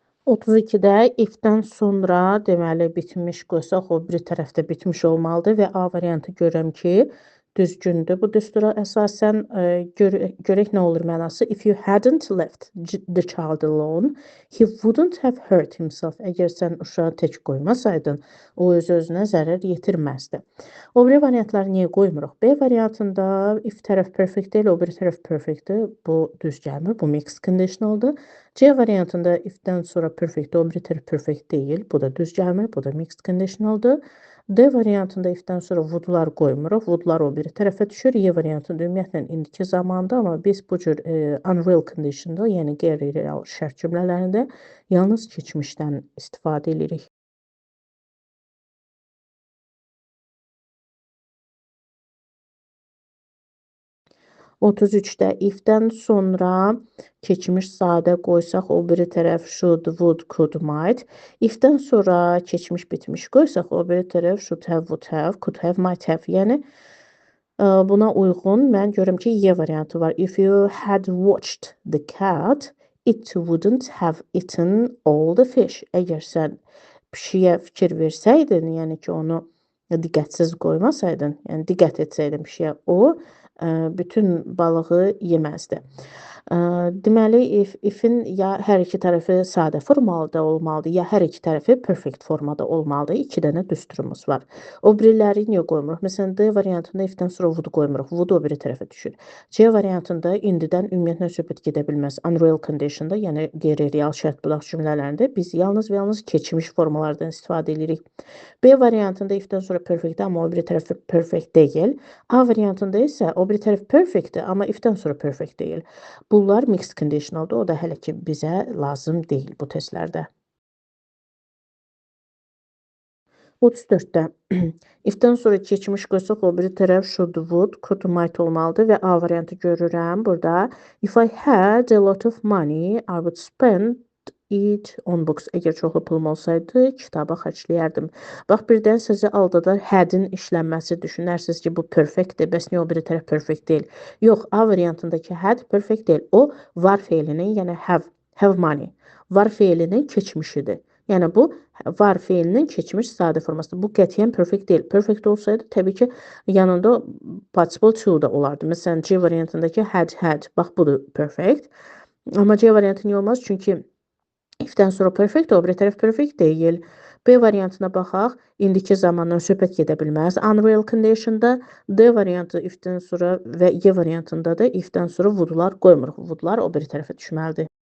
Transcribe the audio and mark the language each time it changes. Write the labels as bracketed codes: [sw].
[az] %32-də if-dən sonra deməli bitmiş qoysaq, o biri tərəfdə bitmiş olmalıdır və A variantı görürəm ki, düzgündür. Bu düstura əsasən görək nə olur mənası. [en] If you hadn't left the child alone, he wouldn't have hurt himself. [az] Əgər sən uşağı tək qoymasaydın, o öz-özünə zərər yetirməzdi. O biri variantları niyə qoymuruq? B variantında if tərəf perfect deyil, o biri tərəf perfectdir. Bu düz gəlmir, bu mixed conditionaldır. C variantında if-dən sonra perfect, o biri tərəf perfect deyil. Bu da düz gəlmir, bu da mixed conditionaldır. D variantında if-dən sonra would-lar qoymuruq. Would-lar o biri tərəfə düşür. Y variantında ümumiyyətlə indiki zamanda, amma biz bu cür unreal conditionda, yəni qeyri-real şərt cümlələrində yalnız keçmişdən istifadə edirik. %33-də if-dən sonra keçmiş sadə qoysaq, o biri tərəf should, would, could, might. If-dən sonra keçmiş bitmiş qoysaq, o biri tərəf should have, would have, could have, might have. Yəni buna uyğun mən görürəm ki, Y variantı var. [en] If you had watched the cat, it wouldn't have eaten all the fish. [az] Əgər sən pişiyə fikir versəydin, yəni ki, onu diqqətsiz qoymasaydın, yəni diqqət etsəydin pişiyə, o bütün balığı yeməzdi. Deməli, if-in ya hər iki tərəfi sadə formada olmalıdır, ya hər iki tərəfi perfect formada olmalıdır. 2 dənə düsturumuz var. O biriləri niyə qoymuruq? Məsələn, D variantında if-dən sonra would qoymuruq. Would o biri tərəfə düşür. C variantında indidən ümumiyyətlə söhbət gedə bilməz. Unreal conditionda, yəni qeyri-real şərt bulaq cümlələrində biz yalnız və yalnız keçmiş formalardan istifadə edirik. B variantında if-dən sonra perfect, amma o biri tərəf perfect deyil. A variantında isə o biri tərəf perfectdir, amma if-dən sonra perfect deyil. Bunlar mixed conditionaldır, o da hələ ki bizə lazım deyil bu testlərdə. 34-də if-dən sonra keçmiş qoysaq, o biri tərəf should, would, could, might olmalıdır və A variantı görürəm burada. [en] If I had a lot of money, I would spend it on books. [az] Əgər çoxlu pulum olsaydı, kitaba xərcləyərdim. Bax, birdən sizi aldadar had-in işlənməsi düşünərsiniz ki, bu perfectdir. Bəs niyə o biri tərəf perfect deyil? Yox, A variantındakı had perfect deyil. O var feilinin, yəni have money. Var feilinin keçmişidir. Yəni bu var feilinin keçmiş sadə formasıdır. Bu qətiyyən perfect deyil. Perfect olsaydı, təbii ki, yanında participle to da olardı. Məsələn, C variantındakı had. Bax, budur perfect. Amma C variantı niyə olmaz? Çünki if-dən sonra perfect, o biri tərəf perfect deyil. B variantına baxaq, indiki zamandan söhbət gedə bilməz. Unreal conditionda D variantı if-dən sonra və Y variantında da if-dən sonra would-lar qoymuruq. Would-lar o biri tərəfə düşməlidir.